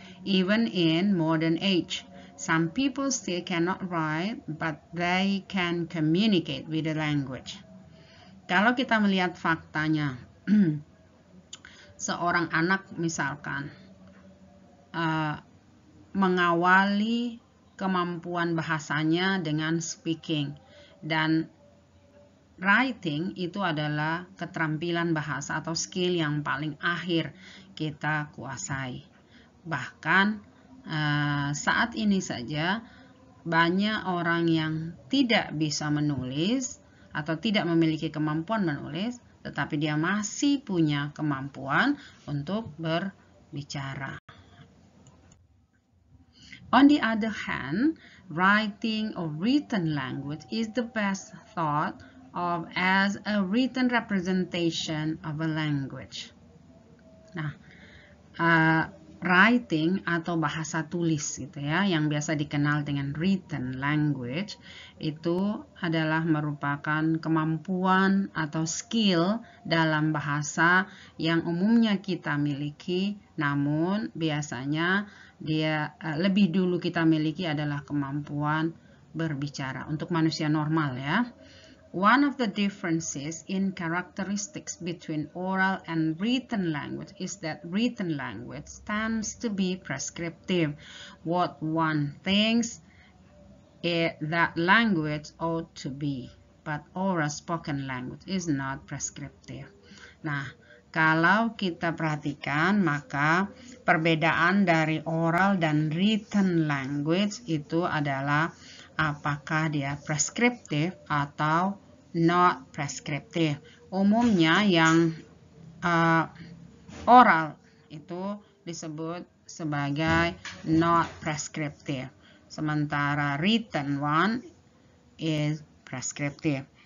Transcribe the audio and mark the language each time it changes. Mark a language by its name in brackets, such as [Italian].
[English] Even in modern age, some people still cannot write, but they can communicate with the language. [Indonesian] Kalau kita melihat faktanya, seorang anak misalkan mengawali kemampuan bahasanya dengan speaking, dan writing itu adalah keterampilan bahasa atau skill yang paling akhir kita kuasai. Bahkan saat ini saja banyak orang yang tidak bisa menulis atau tidak memiliki kemampuan menulis, tetapi dia masih punya kemampuan untuk berbicara. [English] On the other hand, writing or written language is the best thought of as a written representation of a language. [Indonesian] Nah, writing atau bahasa tulis gitu ya, yang biasa dikenal dengan written language, itu adalah merupakan kemampuan atau skill dalam bahasa yang umumnya kita miliki, namun biasanya dia lebih dulu kita miliki adalah kemampuan berbicara untuk manusia normal ya. [English] One of the differences in characteristics between oral and written language is that written language tends to be prescriptive. What one thinks that language ought to be, but oral spoken language is not prescriptive. [Indonesian] Nah, kalau kita perhatikan, maka perbedaan dari oral dan written language itu adalah apakah dia preskriptif atau not preskriptif. Umumnya yang oral itu disebut sebagai not prescriptive, sementara [English] written one is prescriptive.